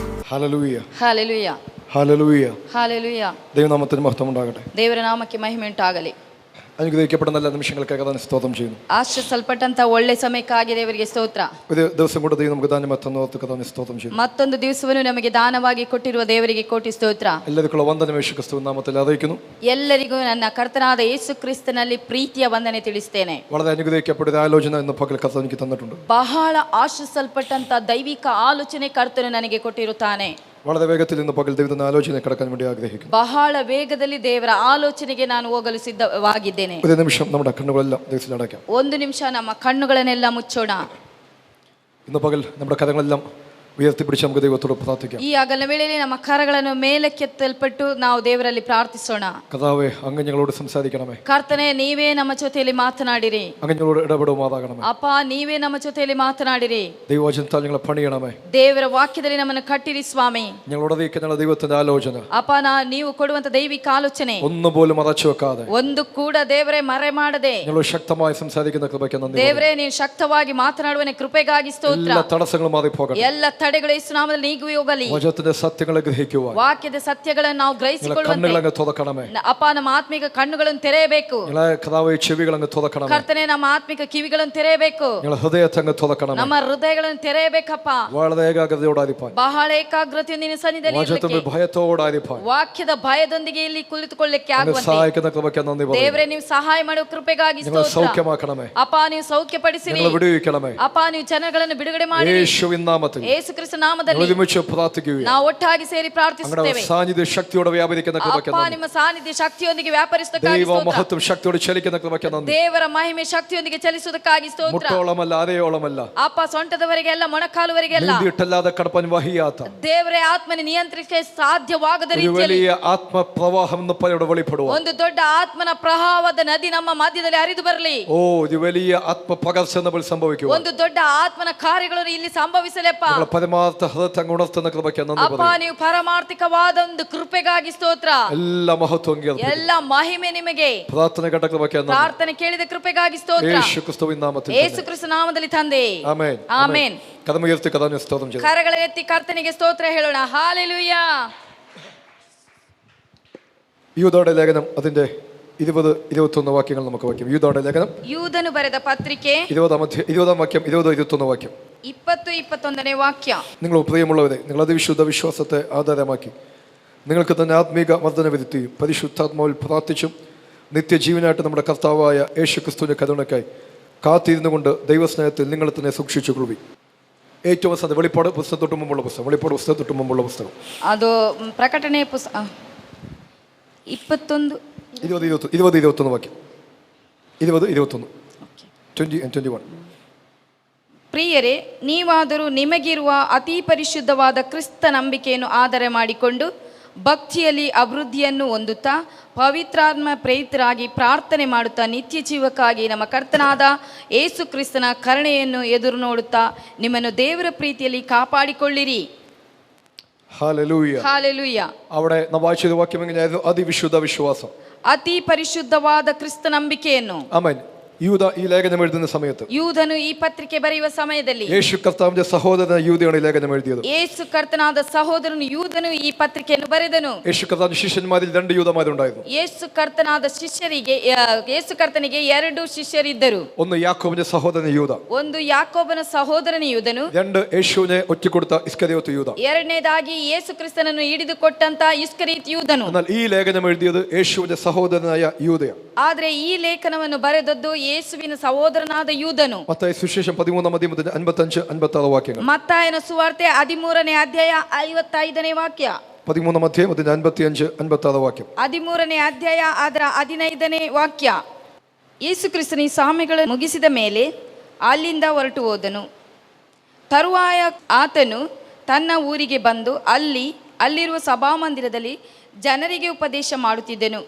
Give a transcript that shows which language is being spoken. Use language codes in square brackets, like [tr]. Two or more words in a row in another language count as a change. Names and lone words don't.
[ml] ഹല്ലേലൂയ ഹല്ലേലൂയ ഹല്ലേലൂയ ഹല്ലേലൂയ. ദൈവനാമത്തിന് മഹത്വം ഉണ്ടാകട്ടെ. [kn] ದೇವರ ನಾಮಕ್ಕೆ ಮಹಿಮೆ ಉಂಟಾಗಲಿ. [ml] അനുഗ്രഹിക്കപ്പെടുന്ന നല്ല നിമിഷങ്ങൾക്കായി കഥാ സ്തോത്രം ചെയ്യുന്നു. [kn] ಆಶೀರ್ವದಿಸಲ್ಪಟ್ಟಂತ ಒಳ್ಳೆ ಸಮಯಕ್ಕಾಗಿ ದೇವರಿಗೆ ಸ್ತೋತ್ರ. [ml] ഒരു ദിവസം കൂടെ ദൈവം നമുക്ക് [kn] ದಾನ ಮತ್ತೊಂದು [ml] ಕഥാ സ്തോത്രം ചെയ്യുന്നു. [kn] ಮತ್ತೊಂದು ದಿವಸವನ್ನು ನಮಗೆ ದಾನವಾಗಿ ಕೊಟ್ಟಿರುವ ದೇವರಿಗೆ ಕೋಟಿ ಸ್ತೋತ್ರ. ಎಲ್ಲರಿಗೂ ವಂದನೆ ಯೇಸು ಕ್ರಿಸ್ತನ ನಾಮದಲ್ಲಿ അറിയിക്കുന്നു. ಎಲ್ಲರಿಗೂ ನನ್ನ ಕರ್ತನಾದ ಯೇಸು ಕ್ರಿಸ್ತನಲ್ಲಿ ಪ್ರೀತಿಯ ವಂದನೆ ತಿಳಿಸುತ್ತೇನೆ. [ml] വളരെ അനുഗ്രഹിക്കപ്പെട്ട ആലോചന ഇന്ന് പകൽ കർത്താവ് എനിക്ക് തന്നിട്ടുണ്ട്. [kn] ಬಹಳ ಆಶೀರ್ವದಿಸಲ್ಪಟ್ಟಂತ ದೈವಿಕ ಆಲೋಚನೆ ಕರ್ತನು ನನಗೆ ಕೊಟ್ಟಿರುತ್ತಾನೆ. [ml] വളരെ വേഗത്തിൽ ഇന്ന് പകൽ ദൈവത്തിന്റെ ആലോചന കടക്കാൻ വേണ്ടി ആഗ്രഹിക്കുന്നു. [kn] ಬಹಳ ವೇಗದಲ್ಲಿ ದೇವರ ಆಲೋಚನೆಗೆ ನಾನು ಹೋಗಲು ಸಿದ್ಧವಾಗಿದ್ದೇನೆ. [ml] ഒരു നിമിഷം നമ്മുടെ കണ്ണുകളെല്ലാം ദൈവത്തിൽ അടയ്ക്കാം. [kn] ಒಂದು ನಿಮಿಷ ನಮ್ಮ ಕಣ್ಣುಗಳನ್ನೆಲ್ಲ ಮುಚ್ಚೋಣ. [ml] ഇന്ന് പകൽ നമ്മുടെ കരങ്ങളെല്ലാം ഉയർത്തിപ്പിടിച്ച് നമുക്ക് ദൈവത്തോട് പ്രാർത്ഥിക്കാം. ഈ അകല വേളയിൽ [kn] ನಮ್ಮ ಕರಗಳನ್ನು ಮೇಲಕ್ಕೆತ್ತಲ್ಪಟ್ಟು ನಾವು ದೇವರಲ್ಲಿ ಪ್ರಾರ್ಥಿಸೋಣ. [ml] കർത്താവേ, അങ്ങ് ഞങ്ങളോട് സംസാരിക്കണമേ. [kn] ಕರ್ತನೇ, ನೀವೇ ನಮ್ಮ ಜೊತೆಯಲ್ಲಿ ಮಾತನಾಡಿರಿ. [ml] അങ്ങ് ഞങ്ങളോട് ഇടപെടുമാറാകണമേ. [kn] ಅಪ್ಪ, ನೀವೇ ನಮ್ಮ ಜೊತೆಯಲ್ಲಿ ಮಾತನಾಡಿರಿ. [ml] ദൈവവചനത്താൽ ഞങ്ങളെ പണിയണമേ. [kn] ದೇವರ ವಾಕ್ಯದಲ್ಲಿ ನಮ್ಮನ್ನು ಕಟ್ಟಿರಿ ಸ್ವಾಮಿ. [ml] ഞങ്ങളോട് അറിയിക്കുന്ന ദൈവത്തിന്റെ ആലോചന [kn] ಅಪ್ಪ, ನೀವು ಕೊಡುವಂತ ದೈವಿಕ ಆಲೋಚನೆ [ml] ഒന്നുപോലും മറച്ചു വെക്കാതെ [kn] ಒಂದು ಕೂಡ ದೇವರೇ ಮರೆ ಮಾಡದೆ [ml] ഞങ്ങളോട് ശക്തമായി സംസാരിക്കുന്ന കൃപയ്ക്ക് നന്ദി. [kn] ದೇವರೇ, ನೀವು ಶಕ್ತವಾಗಿ ಮಾತನಾಡುವನೆ ಕೃಪೆಗಾಗಿ ಸ್ತೋತ್ರ. [ml] എല്ലാ തടസ്സങ്ങളും മാറി പോകട്ടെ. [kn] ಎಲ್ಲ ತಡೆಗಳು ಯೇಸು ನಾಮದಲ್ಲಿ ನೀಗಿ ಹೋಗಲಿ. [ml] വചനത്തിന്റെ സത്യങ്ങളെ ഗ്രഹിക്കുവാൻ [kn] ವಾಕ್ಯದ ಸತ್ಯಗಳನ್ನು ನಾವು ಗ್ರಹಿಸಿಕೊಳ್ಳುವಂತೆ [ml] കണ്ണുകളങ്ങ് തുറക്കണമേ. [kn] ಅಪ್ಪ, ನಮ್ಮ ಆತ್ಮಿಕ ಕಣ್ಣುಗಳನ್ನು ತೆರೆಯಬೇಕು. [ml] ഞങ്ങളെ കർത്താവേ, ചെവികളങ്ങ് തുറക്കണമേ. [kn] ಕರ್ತನೆ, ನಮ್ಮ ಆತ್ಮಿಕ ಕಿವಿಗಳನ್ನು ತೆರೆಯಬೇಕು. [ml] ഞങ്ങളെ ഹൃദയത്തങ്ങ് തുറക്കണമേ. [kn] ನಮ್ಮ ಹೃದಯಗಳನ್ನು ತೆರೆಯಬೇಕಪ್ಪ. [ml] വളരെ ഏകാഗ്രതയോടായിരിക്കാൻ, [kn] ಬಹಳ ಏಕಾಗ್ರತೆಯಿಂದ ನಿನ್ನ ಸನ್ನಿಧಿಯಲ್ಲಿ [ml] വചനത്തിന്റെ [kn] ಇರಲಿಕ್ಕೆ, [ml] ഭയത്തോടായിരിക്കാൻ [kn] ವಾಕ್ಯದ ಭಯದೊಂದಿಗೆ ಇಲ್ಲಿ ಕುಳಿತುಕೊಳ್ಳಲಿಕ್ಕೆ ಆಗುವಂತೆ [ml] സഹായിക്കുന്ന കൃപയ്ക്ക് നന്ദി പറയുന്നു. [kn] ದೇವರೇ, ನೀವು ಸಹಾಯ ಮಾಡುವ ಕೃಪೆಗಾಗಿ [ml] ഞങ്ങളെ [kn] ಸ್ತೋತ್ರ. [ml] സൗഖ്യമാക്കണമേ. [kn] ಅಪ್ಪ, ನೀವು ಸೌಖ್ಯಪಡಿಸಿರಿ. [ml] ഞങ്ങളെ വിടുവിക്കണമേ. [kn] ಅಪ್ಪ, ನೀವು ಜನಗಳನ್ನು ಬಿಡುಗಡೆ ಮಾಡಿ [ml] യേശുവിൻ നാമത്തിൽ [kn] ಯೇಸು ಕ್ರಿಸ್ತ ನಾಮದಲ್ಲಿ [ml] ഒരുമിച്ച് പ്രാർത്ഥിക്കുകയും [kn] ನಾವು ಒಟ್ಟಾಗಿ ಸೇರಿ [ml] അങ്ങയുടെ [kn] ಪ್ರಾರ್ಥಿಸುತ್ತೇವೆ. [ml] സാന്നിധ്യ ശക്തിയോടെ വ്യാപരിക്കുന്ന കൃപയ്ക്ക് [kn] ಅಪ್ಪ, [ml] നന്ദി. [kn] ನಿಮ್ಮ ಸಾನ್ನಿಧ್ಯ ಶಕ್ತಿಯೊಂದಿಗೆ ವ್ಯಾಪರಿಸುವುದಕ್ಕಾಗಿ [ml] ദൈവ [kn] ಸ್ತೋತ್ರ. [ml] മഹത്വം ശക്തിയോടെ ചലിക്കുന്ന കൃപയ്ക്ക് നന്ദി. [kn] ದೇವರ ಮಹಿಮೆ ಶಕ್ತಿಯೊಂದಿಗೆ ಚಲಿಸುವುದಕ್ಕಾಗಿ ಸ್ತೋತ್ರ. [ml] മുട്ടോളമല്ല, അരയോളമല്ല, [kn] ಅಪ್ಪ, ಸೊಂಟದವರೆಗೆ ಎಲ್ಲ ಮೊಣಕಾಲುವರೆಗೆಲ್ಲ [ml] നീന്തിയിട്ടല്ലാതെ കടപ്പാൻ വഹിയാത്ത [kn] ದೇವರೇ ಆತ್ಮನ ನಿಯಂತ್ರಿಸಕ್ಕೆ ಸಾಧ್ಯವಾಗದ [ml] ഒരു [kn] ರೀತಿಯಲ್ಲಿ [ml] വലിയ ആത്മപ്രവാഹം എന്ന് പറയുടെ വെളിപ്പെടുക. [kn] ಒಂದು ದೊಡ್ಡ ಆತ್ಮನ ಪ್ರವಾಹದ ನದಿ ನಮ್ಮ ಮಧ್ಯದಲ್ಲಿ ಹರಿದು ಬರಲಿ. [ml] ഓ, ഒരു വലിയ ആത്മപകർച്ച നമ്മൾ സംഭവിക്കുക. [kn] ಒಂದು ದೊಡ್ಡ ಆತ್ಮನ ಕಾರ್ಯಗಳನ್ನು ಇಲ್ಲಿ ಸಂಭವಿಸಲೆಪ್ಪ. [ml] നമ്മളെ പരമാർത്ഥ ഹൃദയത്തെ ഉണർത്തുന്ന കൃപയ്ക്ക് നന്ദി [kn] ಅಪ್ಪ, [ml] പറയുന്നു. [kn] ನೀವು ಪರಮಾರ್ಥಿಕವಾದ ಒಂದು ಕೃಪೆಗಾಗಿ ಸ್ತೋತ್ರ. [ml] എല്ലാ മഹത്വം അംഗീകരിക്കുന്നു. [kn] ಎಲ್ಲ ಮಹಿಮೆ ನಿಮಗೆ. [ml] പ്രാർത്ഥന കേട്ട കൃപയ്ക്ക് നന്ദി. [kn] ಪ್ರಾರ್ಥನೆ ಕೇಳಿದ ಕೃಪೆಗಾಗಿ ಸ್ತೋತ್ರ. [ml] യേശു ക്രിസ്തുവിൻ നാമത്തിൽ [kn] ಯೇಸು ಕ್ರಿಸ್ತ ನಾಮದಲ್ಲಿ ತಂದೆ. [ml] ആമേൻ. [kn] ಆಮೆನ್. [ml] കരമുയർത്തി കഥാവിനെ സ്തോത്രം ചെയ്യുന്നു. [kn] ಕರಗಳ ಎತ್ತಿ ಕರ್ತನಿಗೆ ಸ್ತೋತ್ರ ಹೇಳೋಣ. ಹಾಲೆಲೂಯ. [ml] യൂദയുടെ ലേഖനം അതിന്റെ 20-21 വാക്യങ്ങൾ നമുക്ക് വാക്യം. യൂദയുടെ ലേഖനം [kn] ಯೂದನು ಬರೆದ ಪತ್ರಿಕೆ [ml] 20-ാം വാക്യം, 20-21 വാക്യം. [kn] 20-21 ವಾಕ್ಯ. [ml] നിങ്ങൾ പ്രിയമുള്ളവരെ, നിങ്ങൾ അതിവിശുദ്ധ വിശ്വാസത്തെ ആധാരമാക്കി നിങ്ങൾക്ക് തന്നെ ആത്മീക വർധന വരുത്തിയും പരിശുദ്ധാത്മാവിൽ പ്രാർത്ഥിച്ചും നിത്യജീവനായിട്ട് നമ്മുടെ കർത്താവായ യേശു ക്രിസ്തുവിന്റെ കരുണയ്ക്കായി കാത്തിരുന്നു കൊണ്ട് ദൈവസ്നേഹത്തിൽ നിങ്ങൾ തന്നെ സൂക്ഷിച്ചു കൊള്ളുവി. ഏറ്റവും അവസാനം വെളിപ്പാട് പുസ്തകം തൊട്ട് മുമ്പുള്ള പുസ്തകം. വെളിപ്പാട് പുസ്തകം തൊട്ട് മുമ്പുള്ള പുസ്തകം. [kn] ಅದು ಪ್ರಕಟಣೆ 21 [ml] 20-21 വാക്യം. 20-21 20 and 21. [kn] ಪ್ರಿಯರೇ, ನೀವಾದರೂ ನಿಮಗಿರುವ ಅತಿ ಪರಿಶುದ್ಧವಾದ ಕ್ರಿಸ್ತ ನಂಬಿಕೆಯನ್ನು ಆಧಾರ ಮಾಡಿಕೊಂಡು ಭಕ್ತಿಯಲ್ಲಿ ಅಭಿವೃದ್ಧಿಯನ್ನು ಹೊಂದುತ್ತಾ ಪವಿತ್ರಾತ್ಮ ಪ್ರೇರಿತರಾಗಿ ಪ್ರಾರ್ಥನೆ ಮಾಡುತ್ತಾ ನಿತ್ಯ ಜೀವಕ್ಕಾಗಿ ನಮ್ಮ ಕರ್ತನಾದ ಯೇಸು ಕ್ರಿಸ್ತನ ಕರುಣೆಯನ್ನು ಎದುರು ನೋಡುತ್ತಾ ನಿಮ್ಮನ್ನು ದೇವರ ಪ್ರೀತಿಯಲ್ಲಿ ಕಾಪಾಡಿಕೊಳ್ಳಿರಿ. [ml] ഹല്ലേലൂയ. [kn] ಹಾಲೆಲೂಯ. [ml] അവിടെ നാം വായിച്ച വാക്യം എങ്ങനെയായിരുന്നു? അതിവിശുദ്ധ വിശ്വാസം, [kn] ಅತಿ ಪರಿಶುದ್ಧವಾದ ಕ್ರಿಸ್ತ ನಂಬಿಕೆಯನ್ನು. [ml] ആമേൻ. യൂദ ഈ ലേഖനം എഴുതുന്ന സമയത്ത്, [kn] ಯೂದನು ಈ ಪತ್ರಿಕೆ ಬರೆಯುವ ಸಮಯದಲ್ಲಿ, [ml] യേശു കർത്താവിന്റെ സഹോദരൻ യൂദയാണ് ഈ ലേഖനം എഴുതിയത്. [kn] ಯೇಸು ಕರ್ತನಾದ ಸಹೋದರನು ಯೂದನು ಈ ಪತ್ರಿಕೆಯನ್ನು ಬರೆದನು. [ml] യേശു കർത്താവിന്റെ ശിഷ്യന്മാരിൽ 2 യൂദമാരുണ്ടായിരുന്നു. [kn] ಯೇಸು ಕರ್ತನಾದ ಶಿಷ್ಯರಿಗೆ, ಯೇಸು ಕರ್ತನಿಗೆ 2 ಶಿಷ್ಯರಿದ್ದರು. [ml] ഒന്ന് യാക്കോബിന്റെ സഹോദരൻ യൂദ, [kn] ಒಂದು ಯಾಕೋಬನ ಸಹೋದರನ ಯೂದನು, [ml] 2 യേശുവിനെ ഒറ്റിക്കൊടുത്ത ഇസ്കರಿಯೋത്ത് യൂദ. [kn] ಎರಡನೇದಾಗಿ ಯೇಸು ಕ್ರಿಸ್ತನನ್ನು ಹಿಡಿದುಕೊಟ್ಟಂತ ಇಸ್ಕರಿಯೋತ್ ಯೂದನು. [ml] എന്നാൽ ഈ ലേഖനം എഴുതിയത് യേശുവിന്റെ സഹോദരനായ യൂദയാണ്. [kn] ಆದ್ರೆ ಈ ಲೇಖನವನ್ನು ಬರೆದದ್ದು ಯೇಸುವಿನ ಸಹೋದರನಾದ ಯೂದನು. [ml] മത്തായി സുവിശേഷം 13-ാം അധ്യായം 55-56 വാക്യങ്ങൾ. [kn] ಮತ್ತಾಯನ ಸುವಾರ್ತೆ 13ನೇ ಅಧ್ಯಾಯ 55ನೇ ವಾಕ್ಯ. [ml] 13-ാം അധ്യായം 55-56 ವಾಕ್ಯ. [kn] 13ನೇ ಅಧ್ಯಾಯ ಅದರ 15ನೇ ವಾಕ್ಯ. ಯೇಸು ಕ್ರಿಸ್ತನ ಈ ಸಾಮೆಗಳನ್ನು ಮುಗಿಸಿದ ಮೇಲೆ ಅಲ್ಲಿಂದ ಹೊರಟು ಹೋದನು. ತರುವಾಯ ಆತನು ತನ್ನ ಊರಿಗೆ ಬಂದು ಅಲ್ಲಿರುವ ಸಭಾಮಂದಿರದಲ್ಲಿ ಜನರಿಗೆ ಉಪದೇಶ ಮಾಡುತ್ತಿದ್ದನು.